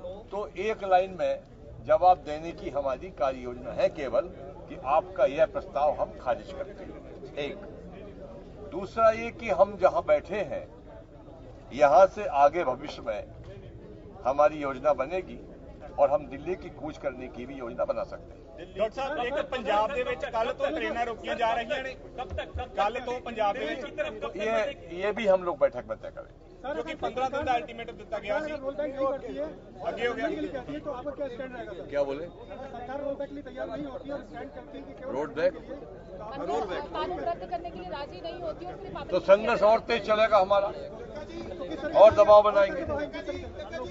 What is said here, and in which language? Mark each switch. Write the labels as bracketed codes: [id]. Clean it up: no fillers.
[hi] तो एक लाइन में जवाब देने की हमारी कार्य योजना है केवल कि आपका यह प्रस्ताव हम खारिज करते हैं। एक दूसरा ये कि हम जहां बैठे हैं यहां से आगे भविष्य में हमारी योजना बनेगी और हम दिल्ली की कूच करने की भी योजना बना सकते हैं। [pa] डॉक्टर साहब, एक पंजाब ਦੇ ਵਿੱਚ ਕੱਲ ਤੋਂ ਟ੍ਰੇਨਾਂ ਰੋਕੀਆਂ ਜਾ ਰਹੀਆਂ ਨੇ, [hi] कब तक [pa] ਕੱਲ ਤੋਂ ਪੰਜਾਬ ਦੇ ਵਿੱਚ [hi] ये भी हम लोग बैठक में तय करें, क्योंकि 15 दिन का अल्टीमेटम दिया गया ਸੀ, आगे हो गया। तो आपका क्या स्टैंड रहेगा? क्या बोले? सरकार रोड बैक के लिए तैयार नहीं होती और स्टैंड करती है कि रोड बैक कानून रद्द करने के लिए राजी नहीं होती और फिर तो संघर्ष और तेज चलेगा हमारा, और दबाव बनाएंगे।